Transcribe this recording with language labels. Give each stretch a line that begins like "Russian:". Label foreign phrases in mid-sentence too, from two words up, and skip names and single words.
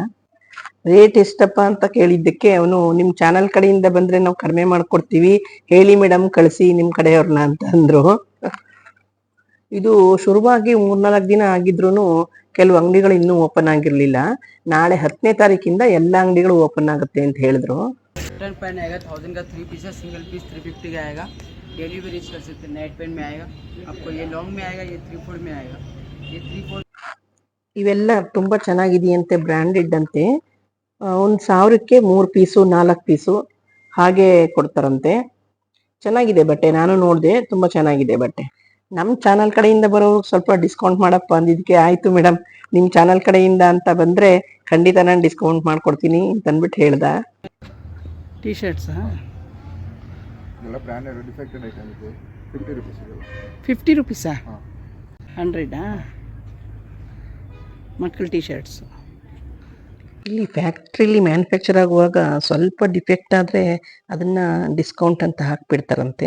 Kannada: ರೇಟ್ ಎಷ್ಟಪ್ಪ ಅಂತ ಕೇಳಿದ್ದಕ್ಕೆ ಅವನು ನಿಮ್ ಚಾನಲ್ ಕಡೆಯಿಂದ ಬಂದ್ರೆ ನಾವು ಕಡಿಮೆ ಮಾಡ್ಕೊಡ್ತೀವಿ, ಹೇಳಿ ಮೇಡಮ್ ಕಳಿಸಿ ನಿಮ್ ಕಡೆಯವ್ರನ್ನ ಅಂತ ಅಂದ್ರು. ಇದು ಶುರುವಾಗಿ 3-4 ದಿನ ಆಗಿದ್ರು ಕೆಲವು ಅಂಗಡಿಗಳು ಇನ್ನೂ ಓಪನ್ ಆಗಿರ್ಲಿಲ್ಲ. ನಾಳೆ 10ನೇ ತಾರೀಕಿಂದ ಎಲ್ಲ ಅಂಗಡಿಗಳು ಓಪನ್ ಆಗುತ್ತೆ ಅಂತ ಹೇಳಿದ್ರು.
English: cotton pant
Hindi: आएगा 1000 का 3 पीस है,
English: single piece
Hindi: 350 का आएगा।
English: daily wear use
Hindi: कर सकते हैं।
English: net pant
Hindi: में आएगा आपको, ये लॉन्ग में आएगा, ये 3/4 में आएगा, ये 3/4।
Kannada: ಇವೆಲ್ಲ ತುಂಬಾ ಚೆನ್ನಾಗಿದೆಯಂತೆ, ಬ್ರಾಂಡೆಡ್ ಅಂತೆ. 1000ಕ್ಕೆ 3 ಪೀಸು 4 ಪೀಸು ಹಾಗೆ ಕೊಡ್ತಾರಂತೆ. ಚೆನ್ನಾಗಿದೆ ಬಟ್ಟೆ, ನಾನು ನೋಡಿದೆ, ತುಂಬಾ ಚೆನ್ನಾಗಿದೆ ಬಟ್ಟೆ. ನಮ್ಮ ಚಾನಲ್ ಕಡೆಯಿಂದ ಬರೋರು ಸ್ವಲ್ಪ ಡಿಸ್ಕೌಂಟ್ ಮಾಡಪ್ಪ ಅಂದಿದ್ದಕ್ಕೆ ಆಯ್ತು ಮೇಡಮ್, ನಿಮ್ಮ ಚಾನಲ್ ಕಡೆಯಿಂದ ಅಂತ ಬಂದ್ರೆ ಖಂಡಿತ ನಾನು ಡಿಸ್ಕೌಂಟ್ ಮಾಡ್ಕೊಡ್ತೀನಿ ಅಂತ ಅಂದ್ಬಿಟ್ಟು ಹೇಳ್ದ.
Hindi: टी शर्ट्स
Kannada: ಎಲ್ಲ
English: branded defected item
Kannada: ಇದೆ. 50 ರೂಪೀಸ್ ಇದೆ. 50 ರೂಪೀಸಾ? 100 ಮಕ್ಕಳ ಟಿ ಶರ್ಟ್ಸ್. ಇಲ್ಲಿ ಫ್ಯಾಕ್ಟ್ರಿಲಿ ಮ್ಯಾನುಫ್ಯಾಕ್ಚರ್ ಆಗುವಾಗ ಸ್ವಲ್ಪ ಡಿಫೆಕ್ಟ್ ಆದರೆ ಅದನ್ನ ಡಿಸ್ಕೌಂಟ್ ಅಂತ ಹಾಕ್ಬಿಡ್ತಾರಂತೆ.